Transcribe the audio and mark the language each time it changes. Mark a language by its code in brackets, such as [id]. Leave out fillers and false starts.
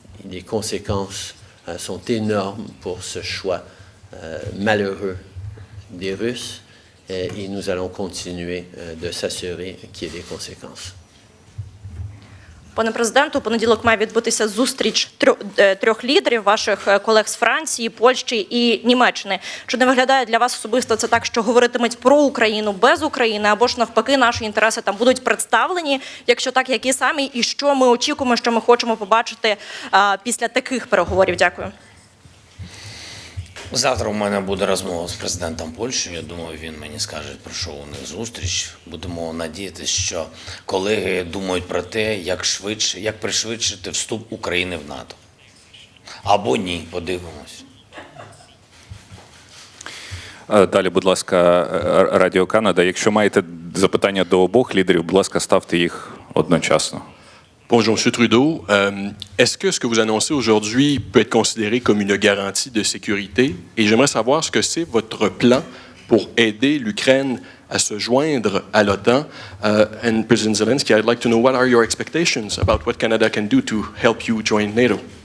[fr] Les conséquences sont énormes pour ce choix malheureux des Russes et nous allons continuer de s'assurer qu'il y ait des conséquences. [uk] Пане президенту, у понеділок має відбутися зустріч трьох лідерів, ваших колег з Франції, Польщі і Німеччини. Чи не виглядає для вас особисто це так, що говоритимуть про Україну без України, або ж навпаки наші інтереси там будуть представлені? Якщо так, які самі, і що ми очікуємо, що ми хочемо побачити після таких переговорів? Дякую. Завтра у мене буде розмова з президентом Польщі. Я думаю, він мені скаже, про що у них зустріч. Будемо надіятися, що колеги думають про те, як пришвидшити вступ України в НАТО. Або ні, подивимось. Далі, будь ласка, Радіо Канада. Якщо маєте запитання до обох лідерів, будь ласка, ставте їх одночасно. [fr] Bonjour, M. Trudeau. Est-ce que ce que vous annoncez aujourd'hui peut être considéré comme une garantie de sécurité? Et j'aimerais savoir ce que c'est votre plan pour aider l'Ukraine à se joindre à l'OTAN. [en] And President Zelensky, I'd like to know what are your expectations about what Canada can do to help you join NATO?